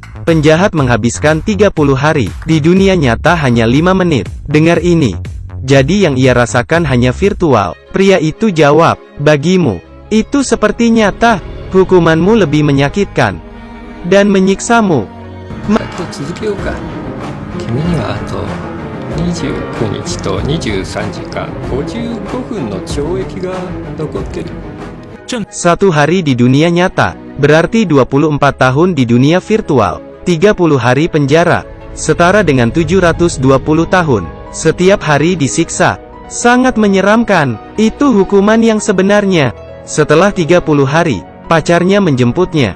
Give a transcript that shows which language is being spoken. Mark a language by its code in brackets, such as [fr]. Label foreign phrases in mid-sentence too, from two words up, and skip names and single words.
[id] Penjahat menghabiskan 30 hari, di dunia nyata hanya 5 menit. Dengar ini. Jadi yang ia rasakan hanya virtual. Pria itu jawab, bagimu, itu seperti nyata. Hukumanmu lebih menyakitkan dan menyiksamu. [ja] 君にはあと29日と23時間55分の懲役が残ってる。 [id] 1 hari di dunia nyata, berarti 24 tahun di dunia virtual. 30 hari penjara, setara dengan 720 tahun. Setiap hari disiksa. Sangat menyeramkan. Itu hukuman yang sebenarnya. Setelah 30 hari, pacarnya menjemputnya.